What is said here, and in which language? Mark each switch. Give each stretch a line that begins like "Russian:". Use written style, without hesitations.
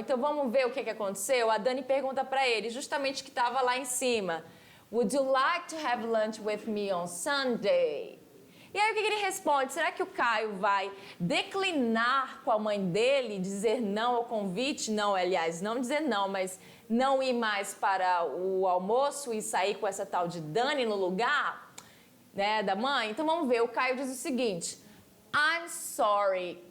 Portuguese: Então, vamos ver o que aconteceu? A Dani pergunta para ele, justamente que estava lá em cima.
English: Would you like to have lunch with me on Sunday?
Portuguese: E aí o que ele responde? Será que o Caio vai declinar com a mãe dele, dizer não ao convite? Não, aliás, não dizer não, mas não ir mais para o almoço e sair com essa tal de Dani no lugar, né, da mãe? Então vamos ver, o Caio diz o seguinte,
English: I'm sorry.